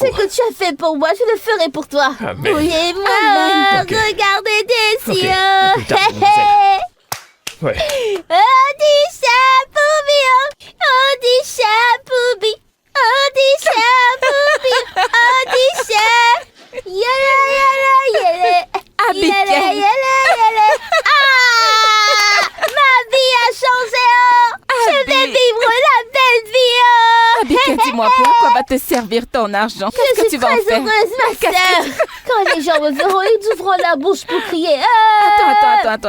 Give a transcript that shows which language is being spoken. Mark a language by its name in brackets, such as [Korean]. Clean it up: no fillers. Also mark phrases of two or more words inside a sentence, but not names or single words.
[French] Ce que tu as fait pour moi, je le ferai pour toi. Amen. Et moi, Amen. Ok. regardez des Ok. cieux. À plus tard, Hé, mademoiselle. hé. Ouais. On dit chapoubi, on dit chapoubi, on dit chapoubi, on dit chap. Yala yala yala. Abigail. Yala yala yala. Ah, ma vie a changé. Je vais Abi- vivre la belle vie. Abigail, dis-moi, pour quoi va te servir ton argent? Je Qu'est-ce que suis tu vas en très faire? heureuse, ma Qu'est-ce que sœur. Quand les gens me verront, ils ouvront la bouche pour crier. Attends.